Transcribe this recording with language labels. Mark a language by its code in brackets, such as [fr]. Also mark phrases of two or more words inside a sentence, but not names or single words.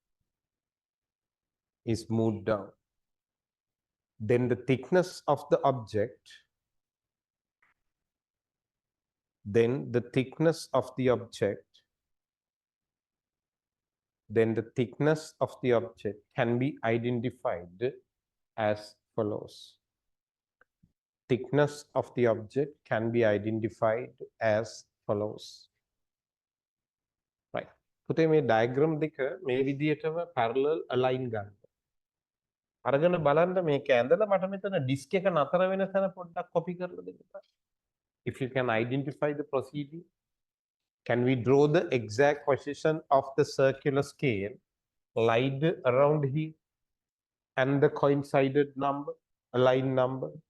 [en] then the thickness of the object, then the thickness of the object can be identified as follows. Thickness of the object can be identified as follows. Right. [si] පුතේ මේ diagram දෙක මේ විදිහටම [en] parallel align [si] ගන්න. අරගෙන බලන්න මේක ඇඳලා මට මෙතන disk එක නතර වෙන තැන පොඩ්ඩක් copy කරලා දෙන්න. [en] If you can identify the procedure, can we draw the exact position of the circular scale lied around here and the coincided number, aligned number?